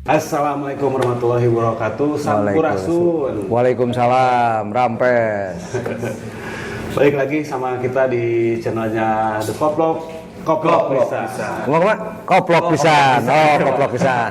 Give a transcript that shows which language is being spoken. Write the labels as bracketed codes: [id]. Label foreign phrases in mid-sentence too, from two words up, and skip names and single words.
[ar] Assalamualaikum warahmatullahi wabarakatuh. [su] Sampurasun. Waalaikumsalam. Rampes. [id] Balik lagi sama kita di channelnya The Koplok. Koplok bisa. Ngomong apa? [su] Koplok pisan. [id] Oh, [su] koplok pisan.